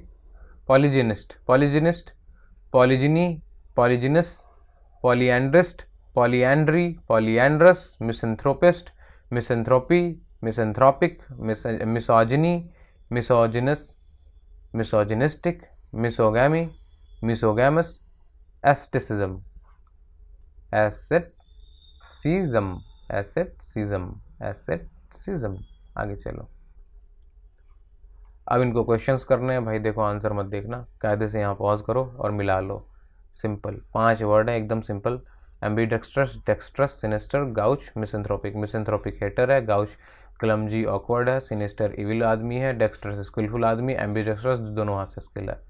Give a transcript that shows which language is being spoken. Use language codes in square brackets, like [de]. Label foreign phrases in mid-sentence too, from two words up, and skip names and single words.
[en] Polygynist, polygynist, polygyny, polygynous, polyandrist, polyandry, polyandrous, misanthropist, misanthropy, misanthropic, misogyny, misogynous, misogynistic, misogamy, misogamous, aestheticism, asceticism, asceticism. [hi] आगे चलो, अब इनको क्वेश्चंस करने हैं भाई। देखो आंसर मत देखना, कायदे से यहाँ पॉज करो और मिला लो। [en] simple 5 word [hi] है, एकदम सिंपल। [en] Ambidextrous, dextrous, sinister, gauche, misanthropic. misanthropic hater [hi] है, [en] gauche clumsy awkward [hi] है, [en] sinister evil [hi] आदमी है, [en] dextrous skillful [hi] आदमी, एम्बीडेक्स्ट्रस दोनों हाथ से स्किल है।